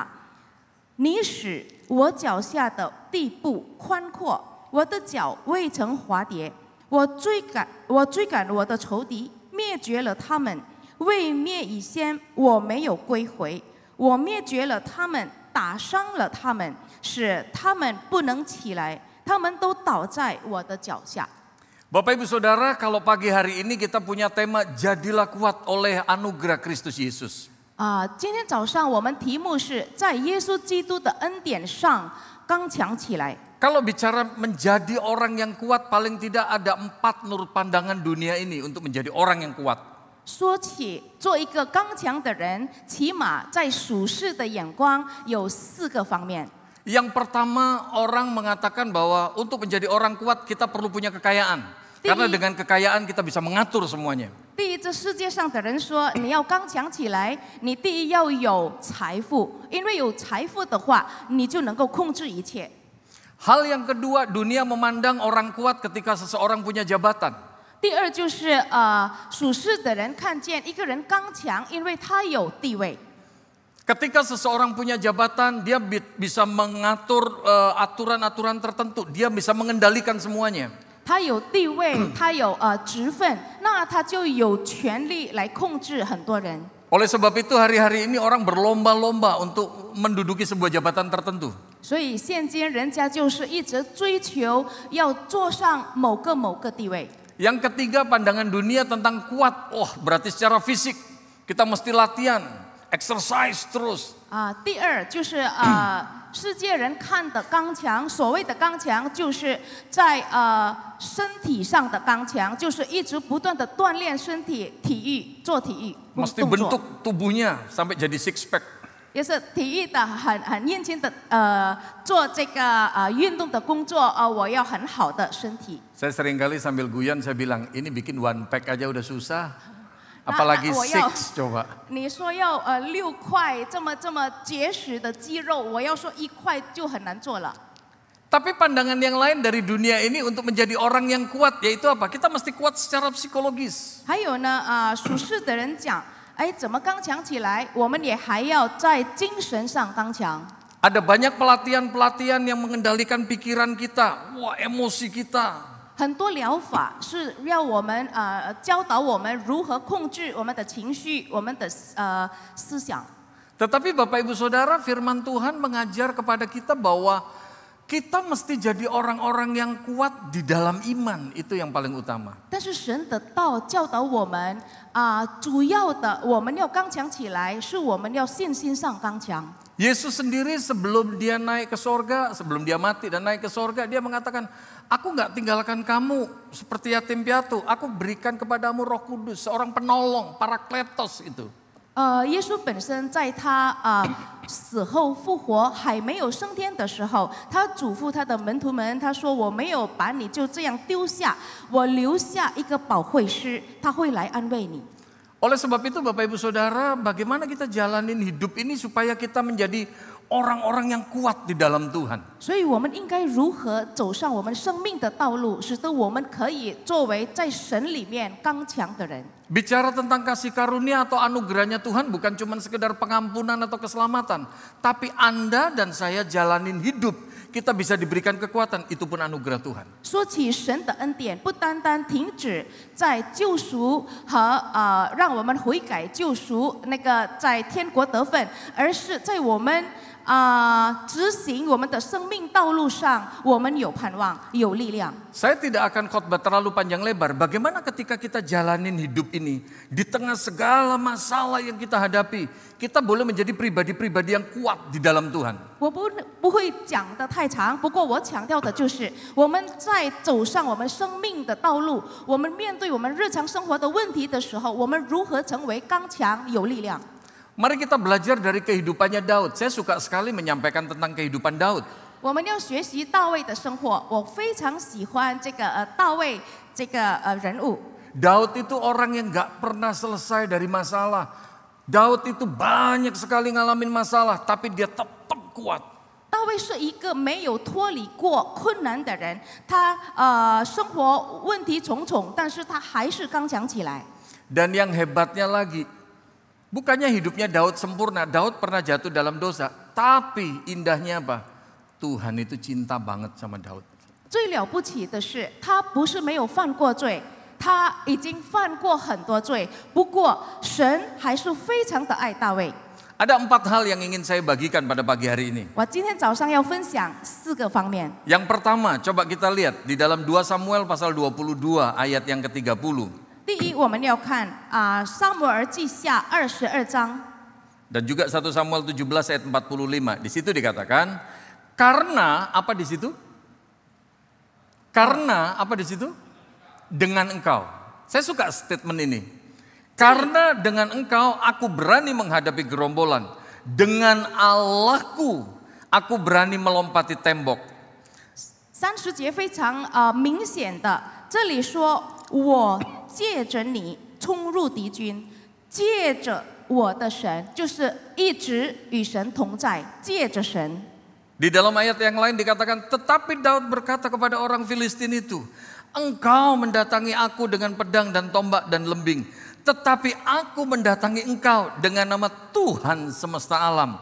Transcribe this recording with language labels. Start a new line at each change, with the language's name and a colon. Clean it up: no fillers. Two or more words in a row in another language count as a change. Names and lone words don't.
Chinese: 你使我脚下的地步宽阔，我的脚未曾滑跌。我追赶我的仇敌，灭绝了他们。未灭以先，我没有归回。我灭绝了他们，打伤了他们，使他们不能起来。他们都倒在我的脚下。
Indonesian: Bapak Ibu Saudara, kalau pagi hari ini kita punya tema jadilah kuat oleh anugerah Kristus Yesus.
Chinese: 今天早上我们题目是在耶稣基督的恩典上刚强起来。
Indonesian: Kalau bicara menjadi orang yang kuat, paling tidak ada 4 menurut pandangan dunia ini untuk menjadi orang yang kuat.
Chinese: 说起做一个刚强的人，起码在属世的眼光有4个方面。
Indonesian: Yang pertama, orang mengatakan bahwa untuk menjadi orang kuat kita perlu punya kekayaan. Karena dengan kekayaan kita bisa mengatur semuanya.
Chinese: 第一，这世界上的人说，你要刚强起来，你第一要有财富，因为有财富的话，你就能够控制一切。
Indonesian: Hal yang kedua, dunia memandang orang kuat ketika seseorang punya jabatan.
Chinese: 第二就是属世的人看见一个人刚强，因为他有地位。
Indonesian: Ketika seseorang punya jabatan, dia bisa mengatur aturan-aturan tertentu, dia bisa mengendalikan semuanya.
Chinese: 他有地位，他有职分，那他就有权利来控制很多人。
Indonesian: Oleh sebab itu hari-hari ini orang berlomba-lomba untuk menduduki sebuah jabatan tertentu.
Chinese: 所以现今人家就是一直追求要坐上某个地位。
Indonesian: Yang ketiga, pandangan dunia tentang kuat. Oh, berarti secara fisik kita mesti latihan, exercise terus.
Chinese: 第二就是世界人看的刚强，所谓的刚强，就是在身体上的刚强，就是一直不断的锻炼身体，做体育
Indonesian: Mesti
Chinese: 动作。
Indonesian: bentuk tubuhnya sampai jadi
English: six pack.
Chinese: 也是体育的很认真的做这个运动的工作我要很好的身体。
Indonesian: Saya seringkali sambil guyon saya bilang, ini bikin
English: one pack
Indonesian: aja udah susah. Apalagi six coba.
Chinese: 你说要6块这么结实的肌肉，我要说1块就很难做了。
Indonesian: Tapi pandangan yang lain dari dunia ini untuk menjadi orang yang kuat, yaitu apa? Kita mesti kuat secara psikologis.
Chinese: 还有呢属世的人讲，哎，怎么刚强起来？我们也还要在精神上刚强。
Indonesian: Ada banyak pelatihan-pelatihan yang mengendalikan pikiran kita, wah emosi kita.
Chinese: 很多疗法是要我们教导我们如何控制我们的情绪、我们的思想。
Indonesian: Tetapi Bapak Ibu Saudara, firman Tuhan mengajar kepada kita bahwa kita mesti jadi orang-orang yang kuat di dalam iman, itu yang paling utama.
Chinese: 但是神的道教导我们主要的我们要刚强起来，是我们要信心上刚强。
Indonesian: Yesus sendiri sebelum dia naik ke sorga, sebelum dia mati dan naik ke sorga, dia mengatakan, aku nggak tinggalkan kamu seperti yatim piatu, aku berikan kepadamu Roh Kudus, seorang penolong, Parakletos itu.
Chinese: 耶稣本身在他死后复活还没有升天的时候，他嘱咐他的门徒们，他说：“我没有把你就这样丢下，我留下一个保惠师，他会来安慰你。”
Indonesian: Oleh sebab itu Bapak Ibu Saudara, bagaimana kita jalanin hidup ini supaya kita menjadi orang-orang yang kuat di dalam Tuhan.
Chinese: 所以我们应该如何走上我们生命的道路，使得我们可以作为在神里面刚强的人。
Indonesian: Bicara tentang kasih karunia atau anugerahnya Tuhan bukan cuma sekedar pengampunan atau keselamatan. Tapi Anda dan saya jalanin hidup, kita bisa diberikan kekuatan, itu pun anugerah Tuhan.
Chinese: 说起神的恩典，不单单停止在救赎和让我们悔改救赎那个在天国得分，而是在我们执行我们的生命道路上，我们有盼望，有力量。
Indonesian: Saya tidak akan khotbah terlalu panjang lebar. Bagaimana ketika kita jalanin hidup ini di tengah segala masalah yang kita hadapi, kita boleh menjadi pribadi-pribadi yang kuat di dalam Tuhan.
Chinese: 我不会讲得太长，不过我强调的就是我们在走上我们生命的道路，我们面对我们日常生活的问题的时候，我们如何成为刚强有力量？
Indonesian: Mari kita belajar dari kehidupannya Daud. Saya suka sekali menyampaikan tentang kehidupan Daud.
Chinese: 我们要学习大卫的生活，我非常喜欢这个大卫这个人物。
Indonesian: Daud itu orang yang gak pernah selesai dari masalah. Daud itu banyak sekali ngalamin masalah, tapi dia tetap kuat.
Chinese: 大卫是一个没有脱离过困难的人，他生活问题重重，但是他还是刚强起来。
Indonesian: Dan yang hebatnya lagi, bukannya hidupnya Daud sempurna, Daud pernah jatuh dalam dosa, tapi indahnya apa? Tuhan itu cinta banget sama Daud.
Chinese: 最了不起的是，他不是没有犯过罪，他已经犯过很多罪，不过神还是非常的爱大卫。
Indonesian: Ada 4 hal yang ingin saya bagikan pada pagi hari ini.
Chinese: 我今天早上要分享4个方面。
Indonesian: Yang pertama, coba kita lihat di dalam 2 Samuel pasal 22 ayat yang ke-30.
Chinese: 第一，我们要看撒母耳记下22章，
Indonesian: Dan juga 1 Samuel 17 ayat 45. Di situ dikatakan, karena apa di situ? Karena apa di situ? Dengan engkau. Saya suka statement ini. Karena dengan engkau aku berani menghadapi gerombolan. Dengan Allahku aku berani melompati tembok.
Chinese: 30 节非常明显的，这里说我借着你冲入敌军，借着我的神，就是一直与神同在，借着神。
Indonesian: Di dalam ayat yang lain dikatakan, tetapi Daud berkata kepada orang Filistin itu, engkau mendatangi aku dengan pedang dan tombak dan lembing, tetapi aku mendatangi engkau dengan nama Tuhan semesta alam.